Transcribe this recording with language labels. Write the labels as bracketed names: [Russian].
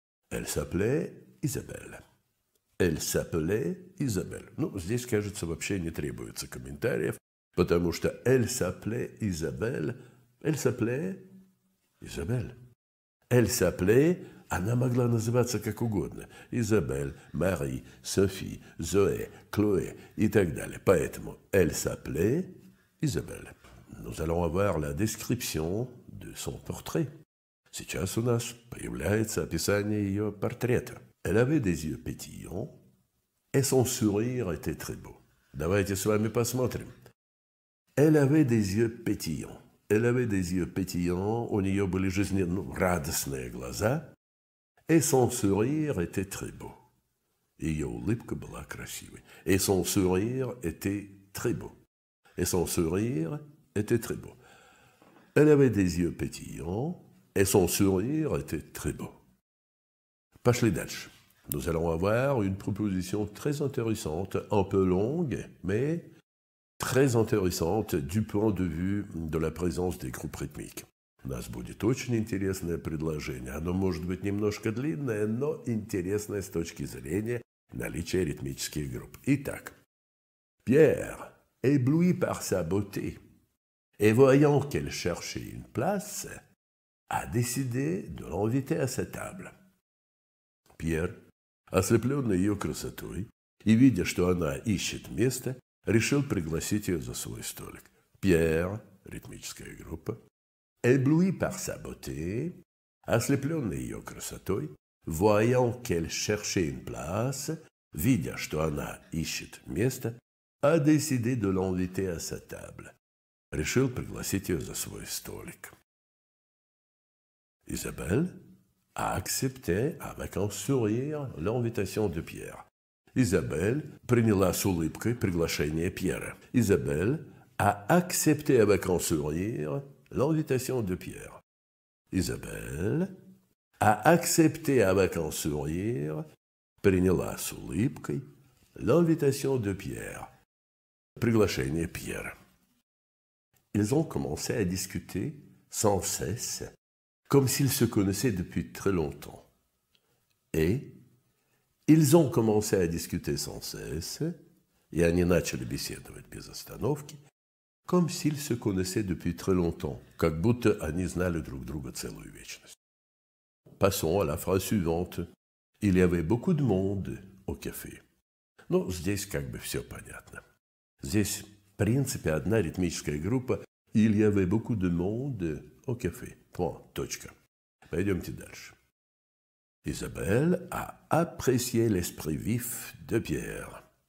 [French] Elle s'appelait Isabelle. Elle s'appelait Isabelle. [Russian] Ну, здесь, кажется, вообще не требуется комментариев, потому что [French] elle s'appelait Isabelle. Elle s'appelait Isabelle. Elle s'appelait, [Russian] она могла называться как угодно. Isabelle, Marie, Sophie, Zoé, Chloé и так далее. Поэтому [French] elle s'appelait Isabelle. Nous allons avoir la description de son portrait. [Russian] Сейчас у нас появляется описание ее портрета. [French] Elle avait des yeux pétillants, et son sourire était très beau. [Russian] Давайте с вами посмотрим. [French] Elle avait des yeux pétillants. Elle avait des yeux pétillants, [Russian] у нее были радостные глаза, [French] et son sourire était très beau. [Russian] Ее улыбка была красивой. [French] Et son sourire était très beau. Et son sourire était très beau. Elle avait des yeux pétillants, et son sourire était très beau. [Russian] Пошли дальше. [French] Nous allons avoir une proposition très intéressante, un peu longue, mais très intéressante du point de vue de la présence des groupes rythmiques. [Russian] У нас будет очень интересное предложение. Оно может быть немножко длинное, но интересное с точки зрения наличия ритмических групп. Итак, [French] Pierre, ébloui par sa beauté, et voyant qu'elle cherchait une place, a décidé de l'inviter à sa table. [Russian] Pierre, ослепленный ее красотой и видя, что она ищет место, решил пригласить ее за свой столик. [French] Pierre, [Russian] ритмическая группа, [French] ébloui par sa beauté, [Russian] ослепленный ее красотой, [French] voyant qu'elle cherchait une place, [Russian] видя, что она ищет место, [French] a décidé de l'inviter à sa table. [Russian] Решил пригласить ее за свой столик. [French] Isabelle a accepté avec un sourire l'invitation de Pierre. [Russian] Isabelle приняла с улыбкой приглашение Пьера. [French] Isabelle a accepté avec un sourire l'invitation de Pierre. Isabelle a accepté avec un sourire, [Russian] приняла с улыбкой [French] l'invitation de Pierre. [Russian] Приглашение Пьера. [French] Ils ont commencé à discuter sans cesse, comme s'ils se connaissaient depuis très longtemps. Et ils ont commencé à discuter sans cesse, [Russian] и они начали беседовать без остановки, [French] comme s'ils se connaissaient depuis très longtemps, [Russian] как будто они знали друг друга целую вечность. [French] Passons à la phrase suivante. Il y avait beaucoup de monde au café. [Russian] Ну, здесь как бы все понятно. Здесь, в принципе, одна ритмическая группа. [French] Il y avait beaucoup de monde au café. Point. [Russian] Точка. Пойдемте дальше. [French] Isabelle a apprécié l'esprit vif de Pierre.